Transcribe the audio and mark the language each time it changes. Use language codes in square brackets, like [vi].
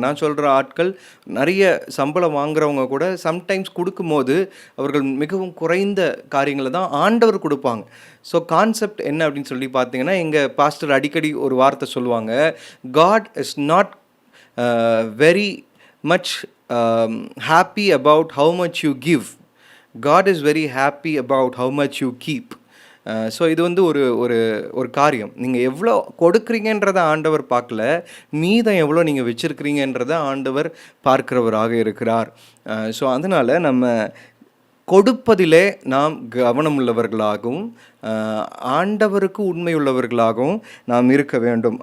[ta] நான் சொல்கிற ஆட்கள் நிறைய சம்பளம் வாங்குறவங்க கூட சம்டைம்ஸ் கொடுக்கும்போது அவர்கள் மிகவும் குறைந்த காரியங்களை தான் ஆண்டவர் கொடுப்பாங்க. ஸோ கான்செப்ட் என்ன அப்படின்னு சொல்லி பார்த்தீங்கன்னா, எங்கள் பாஸ்டர் அடிக்கடி ஒரு வார்த்தை சொல்லுவாங்க, [en] God is not very much happy about how much you give. God is very happy about how much you keep. [ta] So இது வந்து ஒரு ஒரு ஒரு காரியம். நீங்கள் எவ்வளோ கொடுக்குறீங்கன்றதை ஆண்டவர் பார்க்கல, மீதம் எவ்வளோ நீங்கள் வச்சுருக்கிறீங்கன்றதை ஆண்டவர் பார்க்கிறவராக இருக்கிறார். ஸோ அதனால் நம்ம கொடுப்பதிலே நாம் கவனமுள்ளவர்களாகவும் ஆண்டவருக்கு உண்மையுள்ளவர்களாகவும் நாம் இருக்க வேண்டும்.